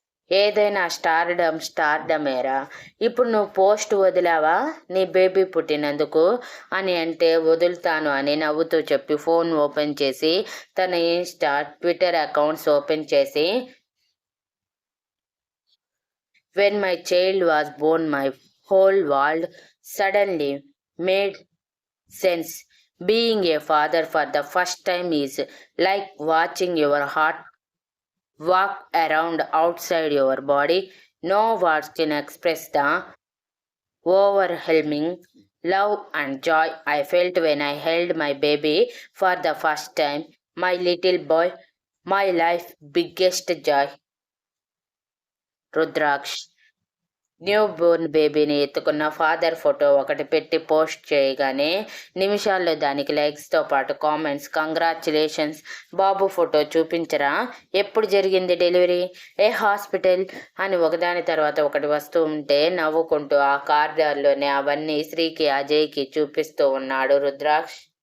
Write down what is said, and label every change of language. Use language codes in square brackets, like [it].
[te] ఏదైనా స్టార్డమేరా. ఇప్పుడు నువ్వు పోస్ట్ వదిలావా నీ బేబీ పుట్టినందుకు అని అంటే, వదులుతాను అని నవ్వుతూ చెప్పి ఫోన్ ఓపెన్ చేసి తన ఇన్స్టా, ట్విట్టర్ అకౌంట్స్ ఓపెన్ చేసి, [en] when my child was born my whole world suddenly made sense. Being a father for the first time is like watching your heart walk around outside your body. No words can express the overwhelming love and joy I felt when I held my baby for the first time. My little boy, my life biggest joy. [te] Rudraksh new Born బేబీని ఎత్తుకున్న father photo ఒకటి పెట్టి post చేయగానే నిమిషాల్లో దానికి లైక్స్తో పాటు comments. Congratulations బాబు, photo చూపించరా, ఎప్పుడు జరిగింది డెలివరీ, ఏ హాస్పిటల్ అని ఒకదాని తర్వాత ఒకటి వస్తూ ఉంటే నవ్వుకుంటూ ఆ కార్డర్లోనే అవన్నీ శ్రీకి, అజయ్కి చూపిస్తూ ఉన్నాడు రుద్రాక్ష్.